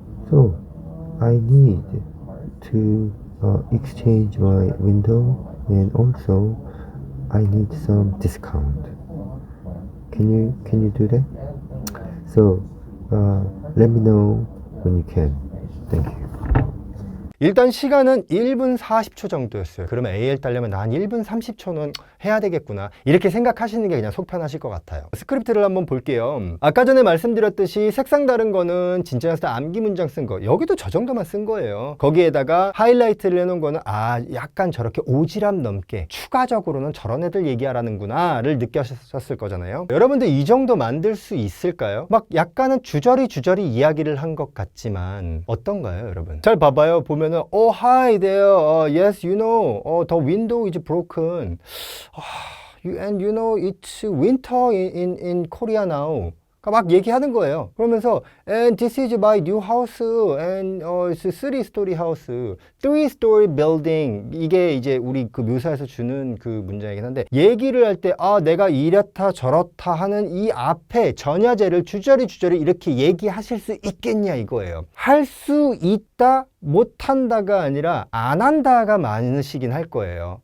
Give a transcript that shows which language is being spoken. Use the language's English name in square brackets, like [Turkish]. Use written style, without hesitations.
[English] So I need to exchange my window, and also I need some discount. Can you do that? So let me know when you can. Thank you. [Korean] 일단 시간은 1분 40초 정도였어요. 그러면 AL 따려면 나 한 1분 30초는 해야 되겠구나. 이렇게 생각하시는 게 그냥 속 편하실 것 같아요. 스크립트를 한번 볼게요. 아까 전에 말씀드렸듯이 색상 다른 거는 진짜였을 때 암기 문장 쓴 거. 여기도 저 정도만 쓴 거예요. 거기에다가 하이라이트를 해놓은 거는 약간 저렇게 오지랖 넘게 추가적으로는 저런 애들 얘기하라는구나를 느끼셨을 거잖아요. 여러분들 이 정도 만들 수 있을까요? 막 약간은 주저리 이야기를 한 것 같지만 어떤가요, 여러분? 잘 봐봐요. 보면 [English] Oh, hi there. Yes, you know, the window is broken. And you know, it's winter in Korea now. [Korean] 막 얘기하는 거예요. 그러면서 [English] And this is my new house and it's a three-story house, three-story building. [Korean] 이게 이제 우리 그 묘사에서 주는 그 문장이긴 한데 얘기를 할 때 내가 이렇다 저렇다 하는 이 앞에 전야제를 주저리 이렇게 얘기하실 수 있겠냐 이거예요. 할 수 있다 못한다가 아니라 안 한다가 많으시긴 할 거예요.